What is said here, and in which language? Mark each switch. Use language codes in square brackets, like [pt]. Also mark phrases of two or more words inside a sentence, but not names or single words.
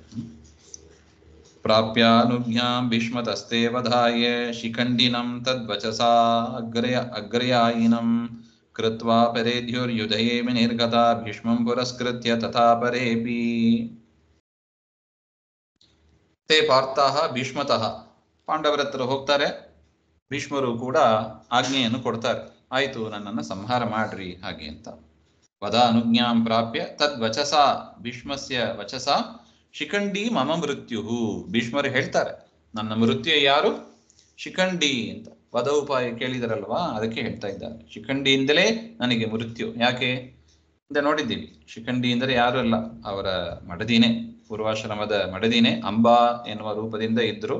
[sa] ಪ್ರಾಪ್ಯಾನುಜ್ಞಾಂ ಭೀಷ್ಮತಸ್ತೆ ವಧಾಯ ಶಿಖಂಡಿನಂ ತದ್ವಚಸಾ ಅಗ್ರಯಾಯಿನಂ ಕೃತ್ವಾ ಪರೇದ್ಯುರ್ಯುಧಯೇ ವಿನಿರ್ಗತ ಭೀಷ್ಮಂ ಪುರಸ್ಕೃತ್ಯ ತಥಾ ಪರೇಪಿ. ತೇ ಪಾರ್ಥಾಃ ಭೀಷ್ಮತಃ, [kn] ಪಾಂಡವರ ಹತ್ರ ಹೋಗ್ತಾರೆ, ಭೀಷ್ಮರು ಕೂಡ ಆಜ್ಞೆಯನ್ನು ಕೊಡ್ತಾರೆ, ಆಯ್ತು ನನ್ನನ್ನು ಸಂಹಾರ ಮಾಡ್ರಿ ಹಾಗೆ ಅಂತ. [sa] ವದ ಅನುಜ್ಞಾಂ ಪ್ರಾಪ್ಯ ತದ್ವಚಸ, ಭೀಷ್ಮಸ್ಯ ವಚಸ ಶಿಖಂಡಿ ಮಮ ಮೃತ್ಯು. [kn] ಭೀಷ್ಮರು ಹೇಳ್ತಾರೆ, ನನ್ನ ಮೃತ್ಯು ಯಾರು? ಶಿಖಂಡಿ ಅಂತ. ವದ ಉಪಾಯ ಕೇಳಿದರಲ್ವಾ, ಅದಕ್ಕೆ ಹೇಳ್ತಾ ಇದ್ದಾರೆ, ಶಿಖಂಡಿಯಿಂದಲೇ ನನಗೆ ಮೃತ್ಯು. ಯಾಕೆ ಅಂತ ನೋಡಿದ್ದೀವಿ. ಶಿಖಂಡಿ ಅಂದರೆ ಯಾರು ಅಲ್ಲ, ಅವರ ಮಡದಿನೇ, ಪೂರ್ವಾಶ್ರಮದ ಮಡದಿನೇ, ಅಂಬಾ ಎನ್ನುವ ರೂಪದಿಂದ ಇದ್ರು.